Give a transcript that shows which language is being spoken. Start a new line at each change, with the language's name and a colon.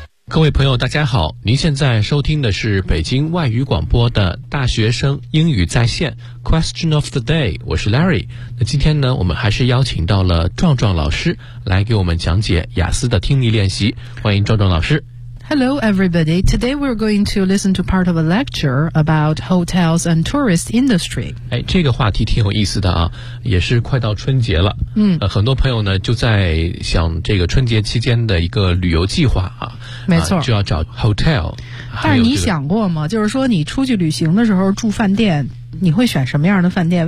Chinese: 各位朋友大家好，您现在收听的是北京外语广播的大学生英语在线 Question of the day， 我是 Larry。那今天呢，我们还是邀请到了壮壮老师来给我们讲解雅思的听力练习，欢迎壮壮老师。
English: Hello everybody, today we're going to listen to part of a lecture about hotels and tourist industry.
Chinese: 哎，这个话题挺有意思的啊，也是快到春节了。很多朋友呢就在想这个春节期间的一个旅游计划啊。没错。就要找 hotel。但是你想过吗？就是说你出去旅行的时候住饭店，你会选什么样的饭店？